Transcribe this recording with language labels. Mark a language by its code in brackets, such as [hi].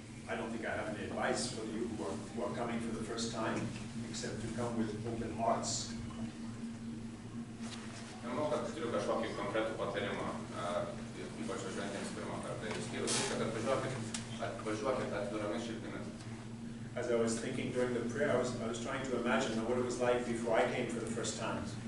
[en] I don't think I have any advice for you who are coming for the first time, except to come with open hearts. [lt] Nemanau, kad turiu kažkokį konkretų patarimą, ypač važiuojantiems pirmą kartą. Išskyrus tai, kad atvažiuokit atviromis širdimis. [en] As I was thinking during the prayer, I was trying to imagine what it was like before I came for the first time.